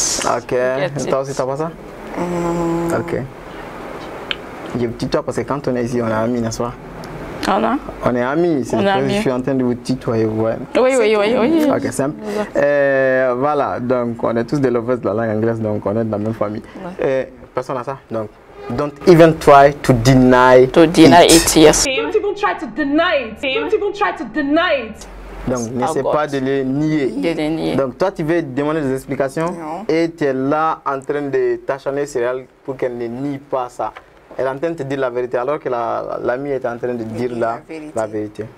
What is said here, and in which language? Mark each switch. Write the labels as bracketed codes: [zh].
[fr] Ok, toi aussi, t'as pas ça? Ok. Je tutoie parce que quand on est ici, on est amis, n'est-ce pas? On est amis, c'est que je suis en train de vous tutoyer. Ouais. Oui. Ok, simple. Voilà, donc on est tous des lovers de la langue anglaise, donc on est de la même famille. Personne à ça, donc [en] don't even try to deny it. Yes. Don't even try to deny it. Don't even try to deny it. [fr] Donc, n'essaie pas de les nier. Donc, toi, tu veux demander des explications et tu es là en train de t'acharner sur elle pour qu'elle ne nie pas ça. Elle est en train de te dire la vérité alors que l'amie est en train de dire la vérité.